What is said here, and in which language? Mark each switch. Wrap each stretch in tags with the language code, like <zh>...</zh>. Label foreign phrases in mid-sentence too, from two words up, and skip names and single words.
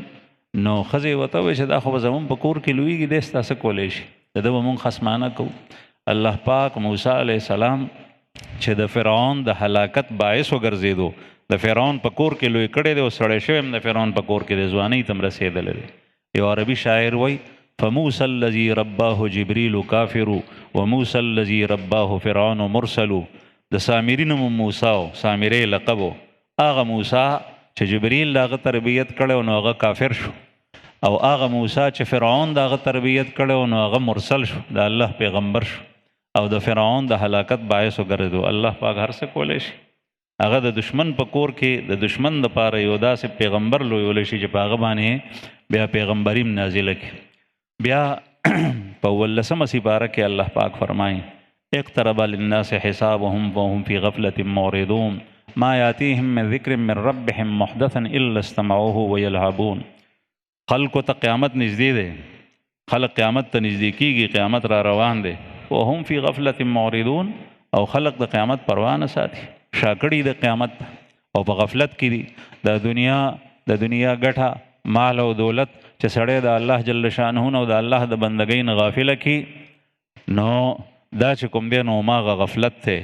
<ps>نو ښځې ورته وویل چې دا خو به زمونږ په کور کې لویږي، دی ستا څه کولی شي، د ده به مونږ خصمانه کوو. الله پاک موسی</ps> <ar>علیه السلام</ar> <ps>چې د فرعون د هلاکت باعث وګرځېدو، د فرعون په کور کې لوی کړی دی او سړی شوی هم د فرعون په کور کې د ځوانۍ ته هم رسېدلی دی. یو عربي شاعر وایي</ps> <ar>فموسى الذي رباه جبريل كافر وموسى الذي رباه فرعون مرسل.</ar> <ps>د سامري نوم موسی او سامری لقب و. هغه موسی چې جبريل د هغه تربیت کړی نو هغه کافر شو، او هغه موسی چې فرعون د هغه تربیت کړی نو هغه مرسل شو، د الله پیغمبر شو او د فرعون د هلاکت باعث وګرځېدو. الله پاک هر څه کولی شي. هغه د دشمن په کور کې د دشمن دپاره یو داسې پیغمبر لویولی شي چې په هغه باندې بیا پیغمبري هم نازله کړي. بیا په 18مه سپاره کې الله پاک فرمایي</ps> <ar>اقترب للناس حسابهم وهم في غفلة معرضون ما ياتيهم من ذکر من ربهم محدثا الا استمعوه ويلعبون.</ar> <ps>خلقو ته قیامت نږدې دی، خلق قیامت ته نږدې کېږي، قیامت را روان دی.</ps> <ar>وهم في غفلة معرضون</ar> <ps>او خلق د قیامت پروا نه ساتي، شاکړي د قیامت او په غفلت کې دي. د دنیا ګټه مال او دولت چې سړی د الله</ps> <ar>جل شانه</ar> <ps>او د الله د بندګۍ نه غافله کی نو دا چې کوم دی نو ماغه غفلت دی.</ps>